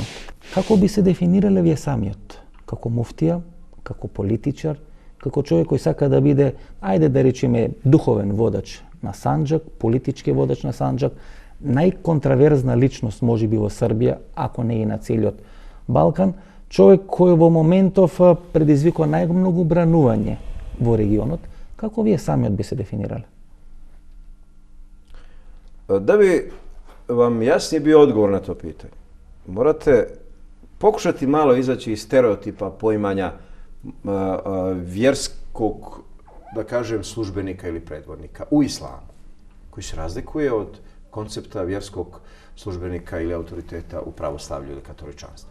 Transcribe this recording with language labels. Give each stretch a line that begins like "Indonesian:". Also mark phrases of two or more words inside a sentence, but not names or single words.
Macedonian: Како би се дефинирале вие самиот? Како муфтија, како политичар, како човек кој сака да биде, ајде да речеме, духовен водач на Санџак, политички водач на Санџак, најконтроверзна личност можеби во Србија, ако не и на целиот Балкан, човек кој во моментов предизвикува најмногу бранување во регионот. Како вие самиот би се дефинирале?
Bosnian: Да би вам јасни био одговор на то питање, morate pokušati malo izaći iz stereotipa poimanja vjerskog, da kažem, službenika ili predvodnika u islamu, koji se razlikuje od koncepta vjerskog službenika ili autoriteta u pravoslavlju ili katoličanstvu.